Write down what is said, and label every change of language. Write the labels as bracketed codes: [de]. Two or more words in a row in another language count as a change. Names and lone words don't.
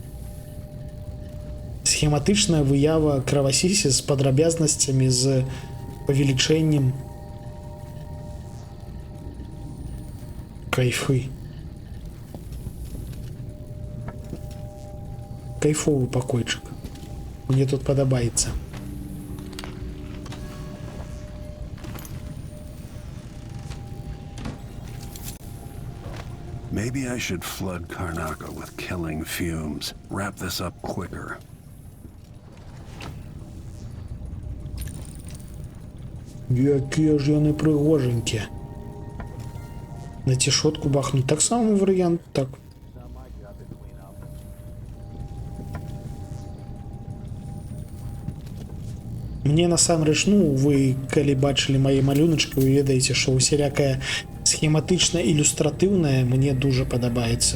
[be] Схематычная выява кровосісі з падрабязнасцямі, з павелічэннем. Кайфы. Кайфовый пакойчык. Мне тут падабаецца. [en] Maybe I should flood Karnaca with killing fumes. Wrap this up quicker. [be] Якія ж яны прыгоженькія. На цішотку бахнуть. Так само варыянт, так. Мне насамрэч, ну, вы калі бачылі мае малюначкі, вы ведаеце, што усялякая схематычна-ілюстратыўная мне дуже падабаецца.